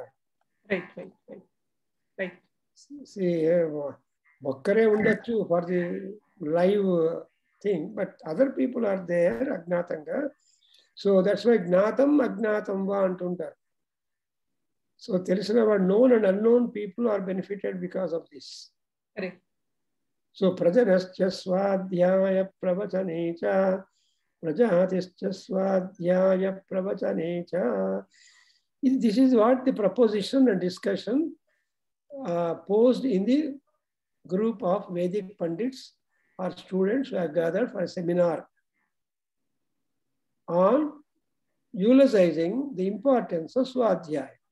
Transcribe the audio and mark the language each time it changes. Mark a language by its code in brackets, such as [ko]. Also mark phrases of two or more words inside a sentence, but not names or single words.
[en] right right right right. [te] ఒక్కరే ఉండొచ్చు [en] for the live thing, but other people are there అజ్ఞాతంగా. so that's why [sa] జ్ఞాతం అజ్ఞాతం వా [te] అంటుంటారు. [en] So [te] వాడు, [en] known and unknown people are benefited because of this. Correct. [sa] So prajanascha swadhyaya pravachane cha, prajatischa swadhyaya pravachane cha. [en] This is what the proposition and discussion posed in the group of Vedic Pandits or students who have gathered for a seminar on eulogizing the importance of swadhyaya.